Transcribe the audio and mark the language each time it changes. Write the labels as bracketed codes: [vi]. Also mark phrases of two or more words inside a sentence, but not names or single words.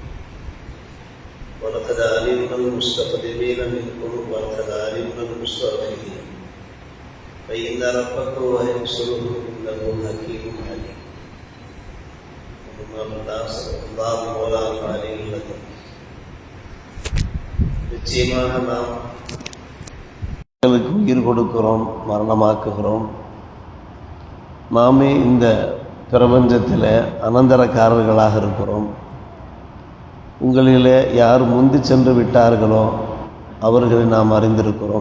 [ar] ولقد علمنا المستقدمين منكم ولقد علمنا المستأخرين فإن ربك هو يبصرهم إنه حكيم عليم. الله مولانا عليه الذي [ta] நிச்சயமாக நாம் உயிர் கொடுக்கிறோம், மரணமாக்குகிறோம். நாமே இந்த பிரபஞ்சத்தில் அனந்தரக்காரர்களாக இருக்கிறோம். உங்களிலே யார் முந்தி சென்று விட்டார்களோ அவர்களை நாம் அறிந்திருக்கிறோம்.